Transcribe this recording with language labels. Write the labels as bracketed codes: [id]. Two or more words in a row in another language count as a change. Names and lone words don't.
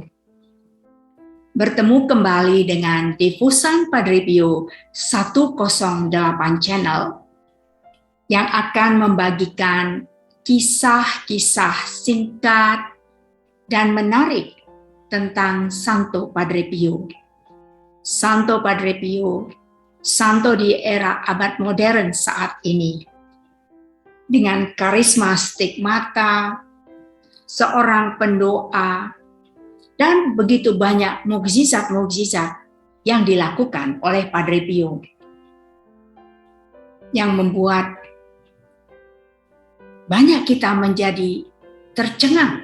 [id] Bertemu kembali dengan Difusan Padre Pio 108 Channel yang akan membagikan kisah-kisah singkat dan menarik tentang Santo Padre Pio. Santo Padre Pio, santo di era abad modern saat ini. Dengan karisma stigmata, seorang pendoa, dan begitu banyak mukjizat-mukjizat yang dilakukan oleh Padre Pio. Yang membuat banyak kita menjadi tercengang.